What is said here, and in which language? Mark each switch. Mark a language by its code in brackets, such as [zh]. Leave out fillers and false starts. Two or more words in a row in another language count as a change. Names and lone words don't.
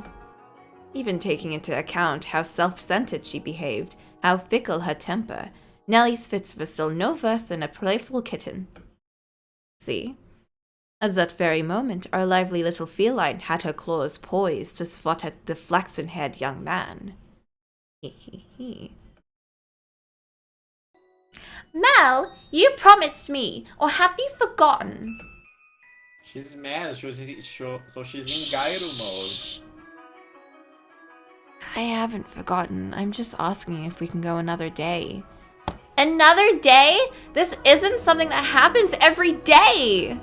[en] Even taking into account how self-centered she behaved, how fickle her temper, Nellie's fits were still no worse than a playful kitten. See? At that very moment, our lively little feline had her claws poised to swat at the flaxen-haired young man. Hee hee hee. Mel, you promised me, or have you forgotten? She's mad. So she's in gyro mode. I haven't forgotten. I'm just asking if we can go another day. Another day? This isn't something that happens every day!